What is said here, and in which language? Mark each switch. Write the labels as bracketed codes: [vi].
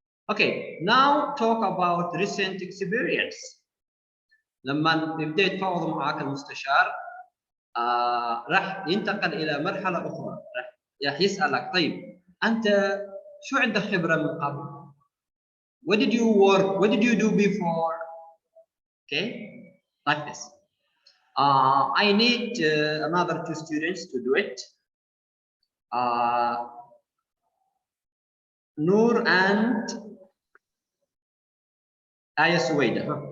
[en] Okay, now talk about recent experience. [ar] لما يبدأ يتفاوض معك المستشار راح ينتقل إلى مرحلة أخرى، راح يسألك طيب أنت شو عندك خبرة من قبل؟ [en] What did you work? What did you do before? Okay, like this. I need another 2 students to do it. Noor and Aya Suwaida.